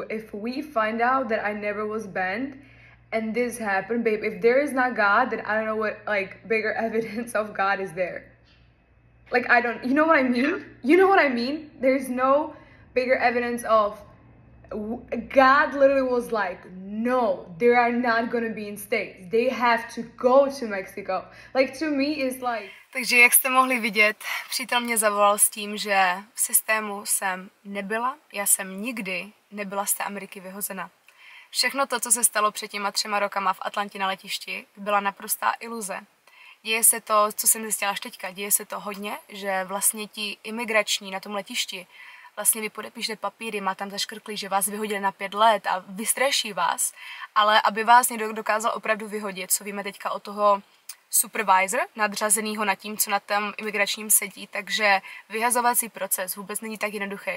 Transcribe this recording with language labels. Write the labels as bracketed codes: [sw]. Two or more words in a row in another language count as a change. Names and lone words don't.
[en] If we find out that I never was banned and this happened, babe, if there is not God, then I don't know what like bigger evidence of God is there. Like, you know what I mean? You know what I mean? There's no bigger evidence of God literally was like, no, they are not gonna be in states. They have to go to Mexico. Like, to me is like... [cs] Takže jak jste mohli vidět, přítel mě zavolal s tím, že v systému jsem nebyla. Já jsem nikdy nebyla z té Ameriky vyhozena. Všechno to, co se stalo před těma 3 rokama v Atlantě na letišti, byla naprostá iluze. Děje se to, co jsem zjistila až teďka, děje se to hodně, že vlastně ti imigrační na tom letišti vlastně vy podepíšete papíry, má tam zaškrklý, že vás vyhodili na 5 let a vystraší vás, ale aby vás někdo dokázal opravdu vyhodit, co víme teďka o toho supervisor, nadřazenýho nad tím, co na tom imigračním sedí, takže vyhazovací proces vůbec není tak jednoduchý.